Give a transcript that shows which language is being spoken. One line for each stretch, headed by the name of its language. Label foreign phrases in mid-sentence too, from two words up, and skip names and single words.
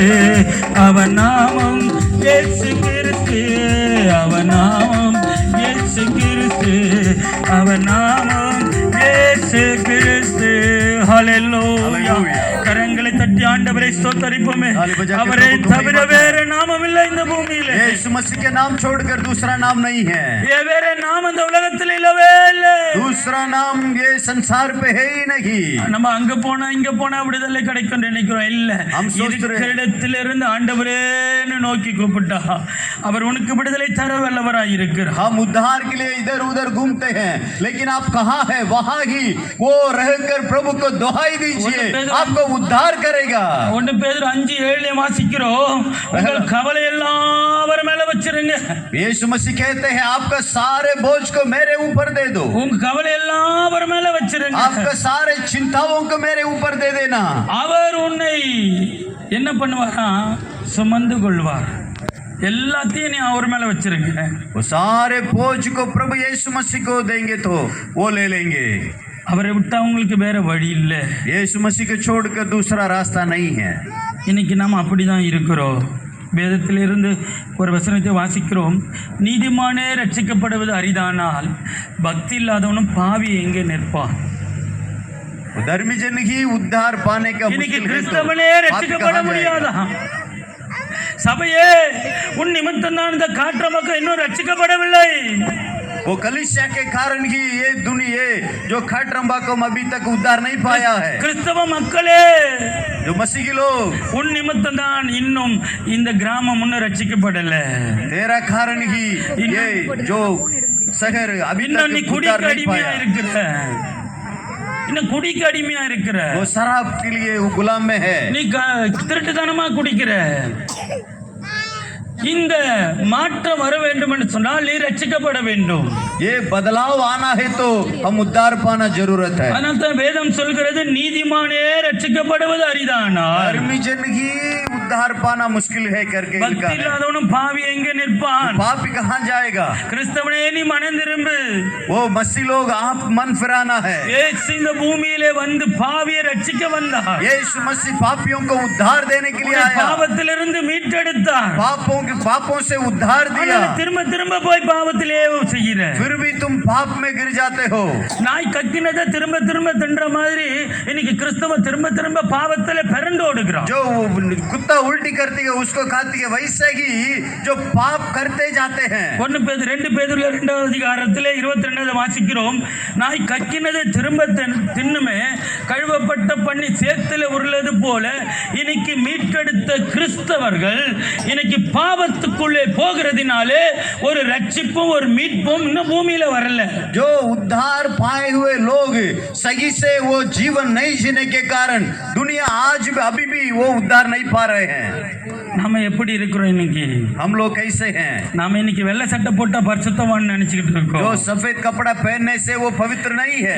Tamil: அவர் நாமம் இயேசு கிறிஸ்து. அவர் நாமம் இயேசு கிறிஸ்து. அவர் நாமம் இயேசு கிறிஸ்து. ஹalleluya. கரங்களை தட்டி ஆண்டவரை ஸ்தோத்திரிப்போமே. அவரை தவிர வேற நாமம் இல்லை இந்த பூமியிலே.
Hindi: यीशु मसीह के नाम छोड़कर दूसरा नाम नहीं है.
Tamil: ये வேற நாமம் இந்த உலகத்தில் இல்லவே இல்ல.
Hindi: दूसरा नाम ये संसार पे है ही नहीं.
Tamil: நம்ம அங்க போனா இங்க போனா விடுதலை கிடைக்கும் நினைக்கிறோம். இல்ல. இடத்திலிருந்து ஆண்டவரேன்னு நோக்கி கூப்பிட்டா அவர் உனக்கு விடுதலை தர வல்லவராய் இருக்கிறார்.
Hindi: हम उद्धार के लिए इधर उधर घूमते हैं, लेकिन आप कहाँ है? वहाँ ही वो रहकर प्रभु को दुहाई दीजिए, आपको उद्धार करेगा.
Tamil: 1 பேதுரு 5:7 வாசிக்கிறோம். உங்கள் கவலை எல்லாம் அவர் மேல வச்சிருங்க.
Hindi: यीशु मसीह कहते हैं आपका सारे बोझ को मेरे ऊपर दे दो.
Tamil: உங்க கவலை எல்லாம் அவர் மேல வச்சிருங்க.
Hindi: आपका सारे चिंताओं को मेरे ऊपर दे देना.
Tamil: அவர் உன்னை என்ன பண்ணுவாரா? சுமந்து கொள்வார். எல்லாத்தையும் நீ அவர் மேல வச்சிருங்க.
Hindi: वो सारे बोझ को प्रभु यीशु मसीह को देंगे तो वो ले लेंगे.
Tamil: அவரை விட்டா உங்களுக்கு வேற வழி இல்ல.
Hindi: यीशु मसीह को छोड़कर दूसरा रास्ता नहीं है.
Tamil: இன்னைக்கு நாம் அப்படிதான் இருக்கிறோம். வேதத்திலிருந்து ஒரு வசனத்தை வாசிக்கிறோம். நீதிமானே ரட்சிக்கப்படுவது அரிதானால் பக்தி இல்லாதவனும் பாவி எங்கே நிற்பான்?
Hindi: धर्मी जन ही उद्धार पाने का
Tamil: இன்னைக்கு கிறிஸ்தவனே ரட்சிக்கப்பட முடியாதா? சபையே உன் நிமித்தம் தான் இந்த காற்ற மக்கள் இன்னும் ரட்சிக்கப்படவில்லை.
Hindi: वो कलीसिया के कारण ही ये दुनिया जो खटरंबा को अभी तक उद्धार नहीं पाया है।
Tamil: கிறிஸ்தவ மக்களே,
Hindi: जो मसीही लोग,
Tamil: உன் நிமித்தம் தான் இன்னும் இந்த கிராமம் இன்னும் ரட்சிக்கப்படல.
Hindi: तेरा कारण ही ये जो शहर अभी
Tamil: இன்னும் நீ
Hindi: तक
Tamil: குடிக்கு
Hindi: उद्धार नहीं
Tamil: அடிமையா
Hindi: पाया।
Tamil: இருக்கிற, இன்னும் குடிக்கு அடிமையா இருக்கிற,
Hindi: वो शराब के लिए वो गुलाम में है।
Tamil: நீ திருட்டுத்தனமா குடிக்கிற. இந்த மாற்றம் வர வேண்டும் என்று சொன்னால் நீ ரட்சிக்கப்பட வேண்டும்.
Hindi: ये बदलाव आना है तो हम उद्धार पाना जरूरत है।
Tamil: அதனால தான் வேதம் சொல்கிறது நீதிமானே ரட்சிக்கப்படுவது அரிதானால்
Hindi: धर्मी जन ही उद्धार पाना मुश्किल है करके
Tamil: பக்தி
Hindi: लिखा है।
Tamil: இல்லாதவனும் பாவி எங்கே நிற்பான்?
Hindi: पापी कहाँ जाएगा?
Tamil: கிறிஸ்தவனே நீ மனம் திரும்பு.
Hindi: वो मसीह लोग आप मन फिराना है।
Tamil: இயேசு இந்த பூமியிலே வந்து பாவியை ரட்சிக்க வந்தார்.
Hindi: यीशु मसीह पापियों को उद्धार देने के लिए आया।
Tamil: பாவத்திலிருந்து மீட்டெடுத்தார்.
Hindi: पापों से उद्धार दिया।
Tamil: ஆனால் திரும்ப திரும்ப போய் பாவத்திலே செய்கிற.
Hindi: फिर भी तुम पाप में गिर जाते हो।
Tamil: நாய் கக்கினதை திரும்ப திரும்ப தின்ற மாதிரி இன்னைக்கு கிறிஸ்தவ திரும்ப திரும்ப பாவத்திலே பிறந்து ஓடுகிறான்.
Hindi: जो कुत्ता उल्टी करती है उसको खाती है, वैसे ही जो पाप करते जाते हैं।
Tamil: 2 பேதுரு 2வது அதிகாரத்திலே 22 வாசிக்கிறோம். நாய் கக்கினதை திரும்ப தின்னுமே கழுவப்பட்ட பண்ணி சேத்துல உருளது போல இன்னைக்கு மீட்டெடுத்த கிறிஸ்தவர்கள் இன்னைக்கு பாவத்துக்குள்ளே போகிறதுனாலே ஒரு ரட்சிப்பும் ஒரு மீட்பும் இன்னும் பூமியில வரல.
Hindi: जो उद्धार पाए हुए लोग सही से वो जीवन नहीं जीने के कारण दुनिया आज भी अभी भी वो उद्धार नहीं पा रहे हैं।
Tamil: நாம எப்படி இருக்கிறோம் இன்னைக்கு?
Hindi: हम लोग कैसे हैं?
Tamil: நாம இன்னைக்கு வெள்ளை சட்டை போட்டா பரிசுத்தவான் நினைச்சுக்கிட்டு
Hindi: जो
Tamil: இருக்கோம்.
Hindi: सफेद कपड़ा पहनने से वो पवित्र नहीं है।